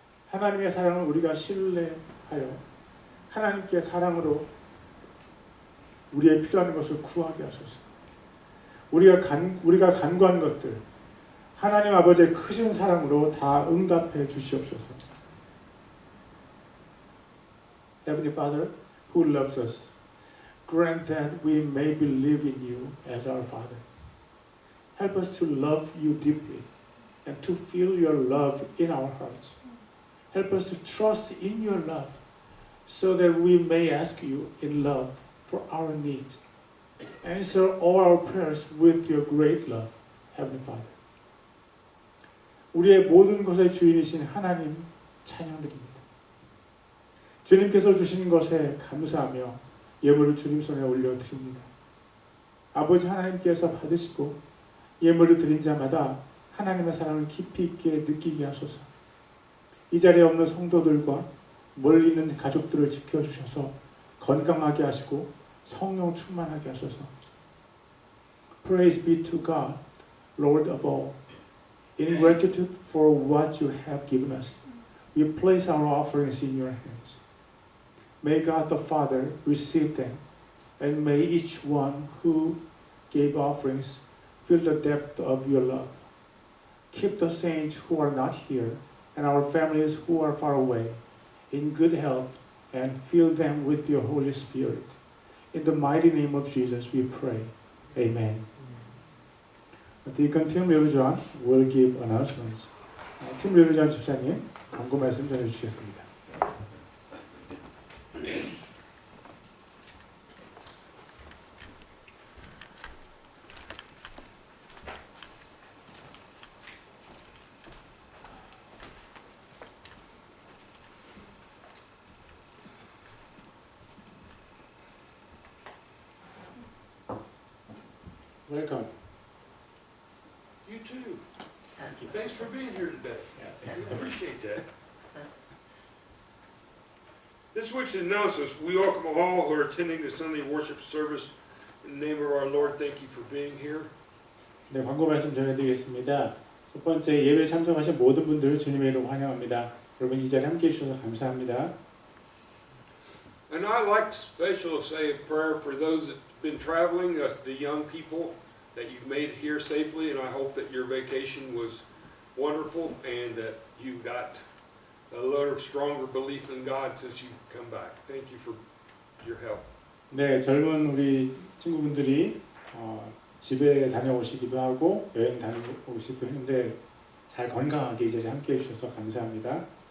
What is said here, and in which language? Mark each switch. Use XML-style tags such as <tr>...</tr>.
<ko>하나님의 사랑을 우리가 신뢰하여 하나님께 사랑으로 우리의 필요한 것을 구하게 하소서. 우리가 간구한 것들 하나님 아버지의 크신 사랑으로 다 응답해 주시옵소서.</ko> <en>Heavenly Father, who loves us, grant that we may believe in you as our Father. Help us to love you deeply and to feel your love in our hearts. Help us to trust in your love so that we may ask you in love for our needs. Answer all our prayers with your great love, Heavenly Father.</en> <ko>우리의 모든 것의 주인이신 하나님 찬양드립니다. 주님께서 주신 것에 감사하며 예물을 주님 손에 올려드립니다. 아버지 하나님께서 받으시고 예물을 드린 자마다 하나님의 사랑을 깊이 있게 느끼게 하소서. 이 자리에 없는 성도들과 멀리 있는 가족들을 지켜주셔서 건강하게 하시고 성령 충만하게 하소서.</ko> <en>Praise be to God, Lord of all. In gratitude for what you have given us, we place our offerings in your hands. May God the Father receive them, and may each one who gave offerings feel the depth of your love. Keep the saints who are not here, and our families who are far away, in good health, and fill them with your Holy Spirit. In the mighty name of Jesus we pray. Amen. Deacon Tim Lirujan will give announcements.</en> <ko>Tim Lirujan 집사님, 광고 말씀 전해주시겠습니다.</ko> <en>Welcome. You too. Thanks for being here today. Yeah, We appreciate that. This week's announcements, we welcome all who are attending the Sunday worship service. In the name of our Lord, thank you for being here.</en> <ko>네, 광고 말씀 전해드리겠습니다. 첫 번째, 예배 참석하신 모든 분들을 주님의 이름으로 환영합니다. 여러분 이 자리에 함께해 주셔서 감사합니다.</ko> <en>And I'd like to specially say a prayer for those that have been traveling, the young people, that you've made it here safely, and I hope that your vacation was wonderful and that you got a little stronger belief in God since you've come back. Thank you for your help.</en> <ko>네, 젊은 우리 친구분들이 집에 다녀오시기도 하고 여행 다녀오시기도 했는데 잘 건강하게 이 자리에 함께해 주셔서 감사합니다.</ko>